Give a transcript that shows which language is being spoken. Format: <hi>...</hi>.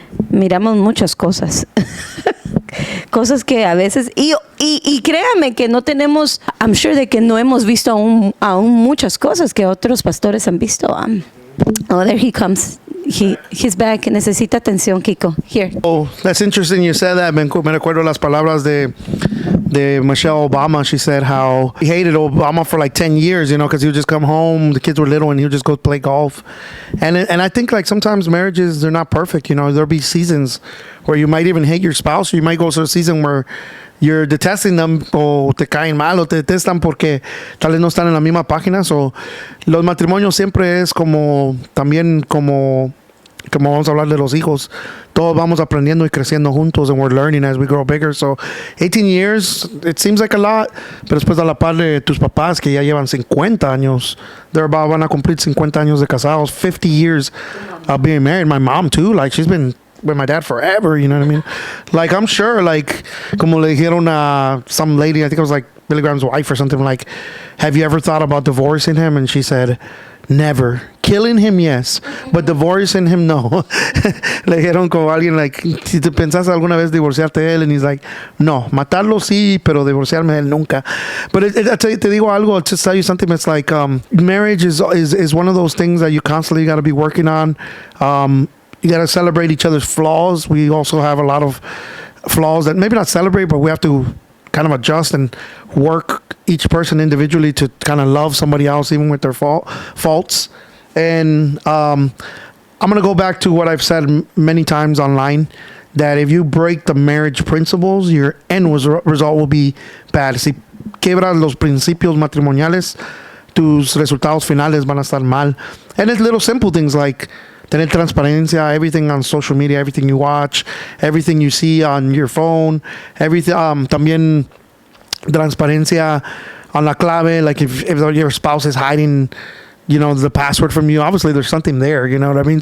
<es>Miramos muchas cosas. Cosas que a veces, y créanme que no tenemos,</es> <en>I'm sure</en> <es>de que no hemos visto aún muchas cosas que otros pastores han visto.</es> <en>Oh, there he comes. He's back.</en> <es>Necesita atención, Kiko.</es> <en>Here. Oh, that's interesting you said that.</en> <es>Me recuerdo las palabras de Michelle Obama.</es> <en>She said how he hated Obama for like 10 years, you know, because he would just come home, the kids were little, and he would just go play golf. And I think like sometimes marriages, they're not perfect, you know. There'll be seasons where you might even hate your spouse, or you might go through a season where you're detesting them,</en> <es>o te caen mal, o te detestan porque tal vez no están en la misma página. So, los matrimonios siempre es como, también como vamos a hablar de los hijos. Todos vamos aprendiendo y creciendo juntos,</es> <en>and we're learning as we grow bigger. So, 18 years, it seems like a lot,</en> <es>pero después a la par de tus papás que ya llevan 50 años, van a cumplir 50 años de casados,</es> <en>50 years of being married. My mom too, like she's been with my dad forever, you know what I mean? Like, I'm sure, like,</en> <es>como le dijeron a</es> <en>some lady, I think it was like Billy Graham's wife or something, like, have you ever thought about divorcing him? And she said, never. Killing him, yes, but divorcing him, no.</en> <es>Le dijeron como alguien,</es> <en>like,</en> <es>si te pensás alguna vez divorciarte de él,</es> <en>and he's like, no,</en> <es>matarlo sí, pero divorciarme de él nunca.</es> <en>But</en> <es>te digo algo,</es> <en>I'll just tell you something. It's like, marriage is one of those things that you constantly got to be working on. You got to celebrate each other's flaws. We also have a lot of flaws that maybe not celebrate, but we have to kind of adjust and work each person individually to kind of love somebody else, even with their faults. And I'm going to go back to what I've said many times online, that if you break the marriage principles, your end result will be bad.</en> <es>Si quebras los principios matrimoniales, tus resultados finales van a estar mal.</es> <en>And it's little simple things like</en> <es>tener transparencia,</es> <en>everything on social media, everything you watch, everything you see on your phone, everything.</en> <es>También transparencia</es> <en>on</en> <es>la clave,</es> <en>like if your spouse is hiding, you know, the password from you, obviously there's something there, you know what I mean?</en>